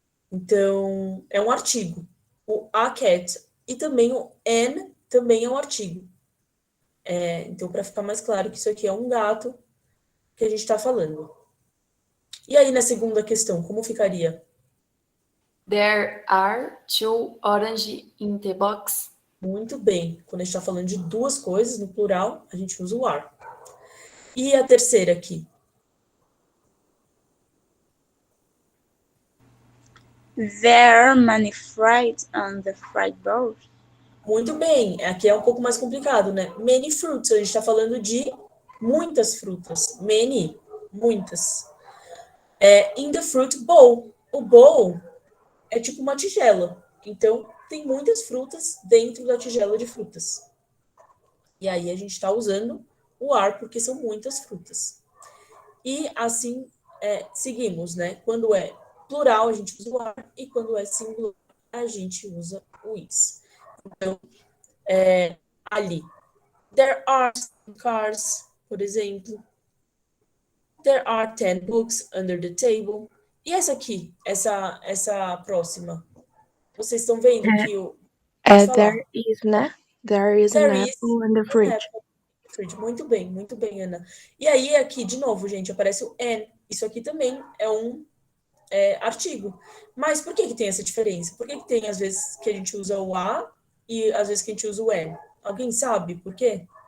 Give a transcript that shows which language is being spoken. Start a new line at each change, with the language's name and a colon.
Portuguese: Então, é um artigo. O a cat. E também o an também é um artigo. Então, para ficar mais claro que isso aqui é um gato que a gente está falando. E aí, na segunda questão, como ficaria?
English: There are two orange in the box.
Portuguese: Muito bem. Quando a gente está falando de duas coisas, no plural, a gente usa o are. E a terceira aqui?
English: There are many fruits on the fretboard.
Portuguese: Muito bem. Aqui é um pouco mais complicado, né? Many fruits. A gente está falando de muitas frutas.
English: Many,
Portuguese: muitas.
English: In the fruit bowl.
Portuguese: O bowl é tipo uma tigela. Então, tem muitas frutas dentro da tigela de frutas. E aí a gente está usando o are porque são muitas frutas. E assim seguimos, né? Quando é plural, a gente usa o are, e quando é singular, a gente usa o is. Então, ali.
English: There are some cars,
Portuguese: por exemplo.
English: There are 10 books under the table.
Portuguese: E essa aqui, essa próxima? Vocês estão vendo que o...
English: There is, né? There is an apple in the fridge.
Portuguese: Muito bem, Ana. E aí, aqui, de novo, gente, aparece o an. Isso aqui também é um artigo. Mas por que tem essa diferença? Por que tem, às vezes, que a gente usa o a e, às vezes, que a gente usa o an? Alguém sabe por quê?